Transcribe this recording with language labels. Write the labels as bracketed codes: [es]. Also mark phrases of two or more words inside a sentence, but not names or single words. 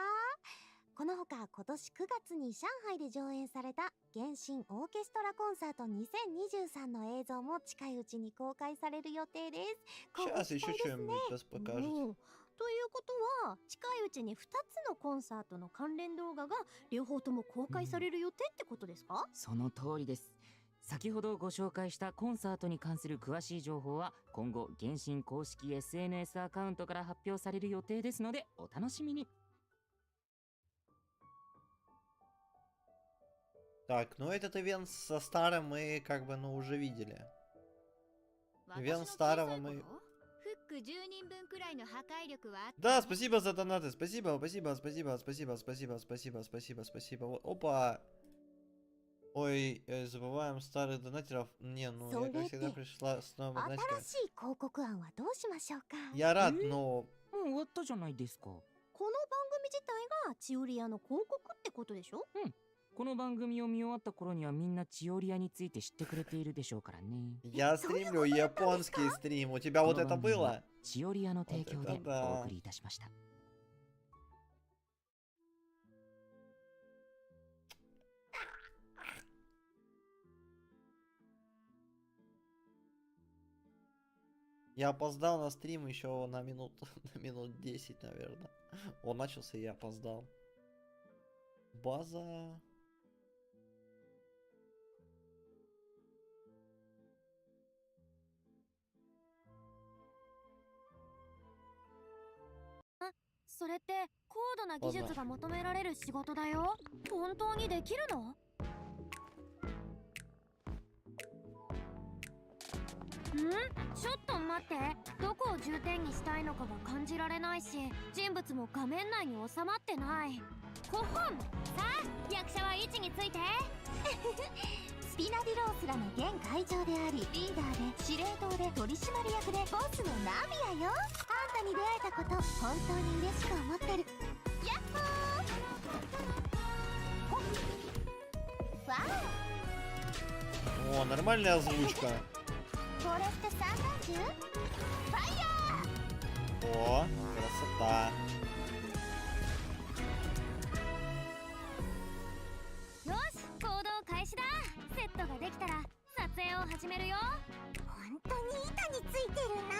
[ja] このほか今年9月に上海で上演された原神オーケストラコンサート2023の映像も近いうちに公開される予定です。 [ru] Сейчас еще что-нибудь покажет. [ja] ということは近いうちに2つのコンサートの関連動画が両方とも公開される予定ってことですか？その通りです。先ほどご紹介したコンサートに関する詳しい情報は今後原神公式 SNS アカウントから発表される予定ですのでお楽しみに。 [ru] Так, ну этот ивент со старым мы как бы, ну, уже видели. Ивент старого мы... Да, спасибо за донаты, спасибо, спасибо, спасибо, спасибо, спасибо, спасибо, спасибо, спасибо. Опа! Ой, забываем старых донатеров. Не, ну я как всегда пришла с новым донатиком. Я рад, но... [ja] もう終わったじゃないですか。この番組自体がチオリアの広告ってことでしょ？うん。この番組を見終わった頃にはみんなチオリアについて知ってくれているでしょうからね。 [ru] Я стримлю японский стрим. У тебя вот это было? [ja] チオリアの提供でお送りいたしました。 [ru] Я опоздал на стрим еще на минут 10, наверное. Он начался, и я опоздал. База. А, [ja] それって高度な技術が求められる仕事だよ。本当にできるの？ちょっと待って、どこを重点にしたいのかが感じられないし、人物も画面内に収まってない。5本。さあ、役者は位置について。スピナディロースらの現会長であり、リーダーで司令塔で取締役でボスのナビアよ。あんたに出会えたこと本当に嬉しく思ってる。ヤッホー。わ [ru] О, нормальная озвучка. [ja] これって三段銃？ファイヤー！ [ru] О, красота. [ja] よし、行動開始だ。セットができたら撮影を始めるよ。本当に板についてるな。